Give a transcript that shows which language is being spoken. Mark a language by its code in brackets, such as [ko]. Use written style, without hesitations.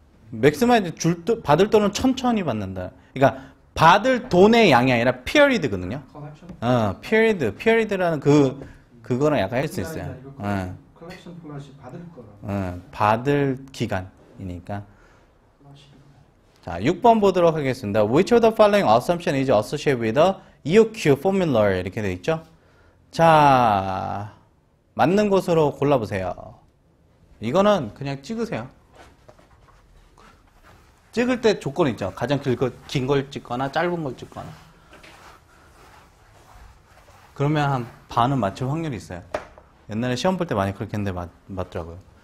[ko] 맥스마이즈 받을 돈은 천천히 받는다. 그러니까 받을 돈의 양이 아니라 피어리드거든요. [en] Collection. [ko] 피어리드라는 그거랑 약간 할 수 있어요. collection policy 받을 거라. 받을 기간이니까. 자, 6번 보도록 하겠습니다. [en] Which of the following assumption is associated with a EOQ formula? [ko] 이렇게 돼 있죠. 자, 맞는 곳으로 골라보세요. 이거는 그냥 찍으세요. 찍을 때 조건 있죠. 가장 긴 걸 찍거나 짧은 걸 찍거나. 그러면 한 반은 맞출 확률이 있어요. 옛날에 시험 볼 때 많이 그렇게 했는데 맞더라고요.